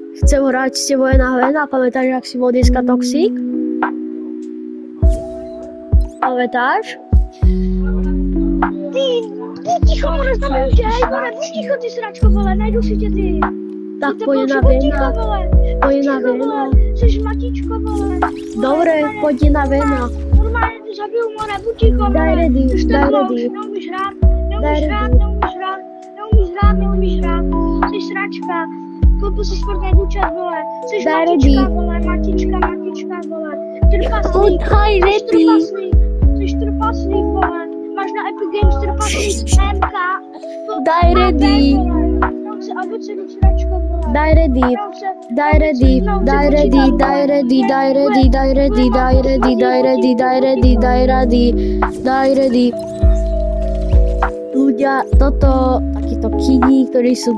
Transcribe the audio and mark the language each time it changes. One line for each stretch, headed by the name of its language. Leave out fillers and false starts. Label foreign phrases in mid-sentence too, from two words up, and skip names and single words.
Slovak: Chcem hrať s tebou na hena, pamätáš, jak si bol dneska toxík? Pamätáš? Ty ticho, more, znamená, že aj more,
Czech: buď ticho, ty sračko, vole, najdu si tě ty. Tak Ty pojď na buď ticho, vena. vole. Pojď na Ticho, vena. vole, seš matičko, vole. Dobre, pojď na vena. Normálně ty zabiju, more, buď ticho, vole.
Slovak: Daj ready,
Czech: Už to
Slovak: daj
Czech: bylo,
Slovak: ready.
Czech: už neumíš hrát,
Slovak: Daj
Czech: neumíš hrát,
Slovak: ready.
Czech: neumíš hrát. Jsi sračka. Koupil si sportní účet, vole. Jsi
Slovak: Daj
Czech: matička,
Slovak: ready.
Czech: vole, matička, vole. Trpaslík.
Slovak: Daj ready.
Czech: Jsi trpaslík, vole. Máš na Epic Games trpaslík MK.
Slovak: Daj ready. Daj ready. Daj ready. Daj ready. Daj ready. Daj ready. Daj ready. Daj ready. Daj ready. Daj ready. Daj ready. Daj ready. Ľudia, toto, takíto kidi, ktorí sú